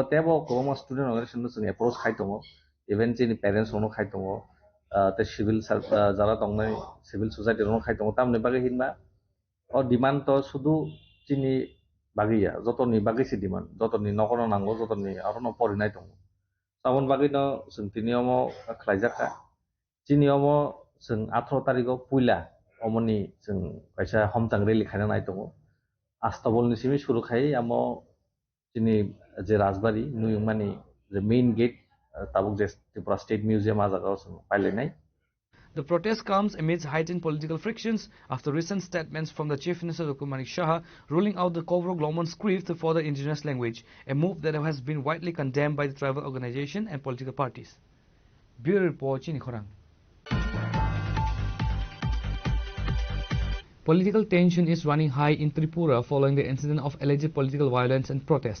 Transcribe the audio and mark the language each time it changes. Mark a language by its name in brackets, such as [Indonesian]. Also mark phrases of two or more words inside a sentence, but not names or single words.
[Kok Borok] tebo ko ma [English] student organization [Kok Borok] no chung approach khai tongo even chini parents no khai tongo te civil jara tongnai civil society no khai tongo tamne bagai hinma o demand to sudu chini bagia joto ni bagi si demand joto ni nokono nango joto ni arono porinai tongo amon bagai no chung tiniomo khlaijaka chiniomo जों 18 तारिखआव पुइला अमनि जों कायसा हमचां रेली खाना नाय दङ आस्ताबलनि सिमि सुरु खाय आमो जिनि जे राजबारि नुयमानि जे [English] main gate [Kok Borok] ताबुक जे त्रिपुरा स्टेट मिउजियाम आजागाव जों पाइलेनाय [English] The protest comes amidst heightened political frictions after recent statements from the Chief Minister Dr. Manik Shah ruling out the Kovrok Roman script for the indigenous language, a move that has been widely condemned by the tribal organization and political parties. Bureau Report, Chini Khorang. Political tension is running high in Tripura following the incident of alleged political violence and protest.